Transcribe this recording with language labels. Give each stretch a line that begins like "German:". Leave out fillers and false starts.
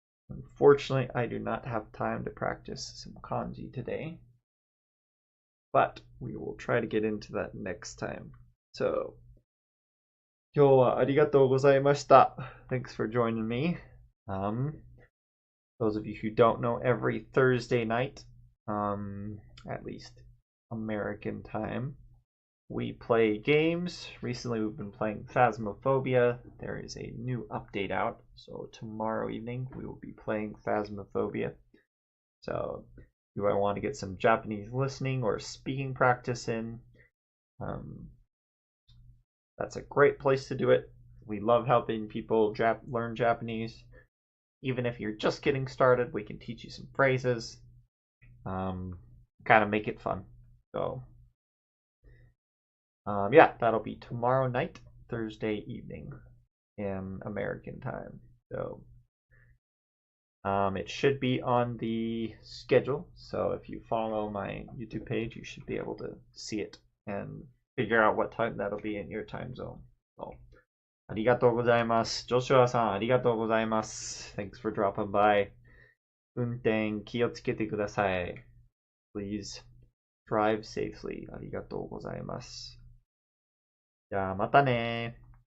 English: Unfortunately, I do not have time to practice some kanji today. But we will try to get into that next time. So,
Japanese: 今日はありがとうございました.
English: Thanks for joining me. Those of you who don't know, every Thursday night, at least American time, we play games. Recently we've been playing Phasmophobia. There is a new update out, so tomorrow evening we will be playing Phasmophobia. So if you want to get some Japanese listening or speaking practice in, that's a great place to do it. We love helping people learn Japanese. Even if you're just getting started, we can teach you some phrases. Kind of make it fun. So, yeah, that'll be tomorrow night, Thursday evening in American time. So, it should be on the schedule. So if you follow my YouTube page, you should be able to see it and figure out what time that'll be in your time zone.
Japanese: So, ありがとうございます。ジョシュアさん、ありがとうございます。
English: Thanks for dropping by.
Japanese: 運転気をつけてください。
English: Please drive safely.
Japanese: ありがとうございます。じゃあまたね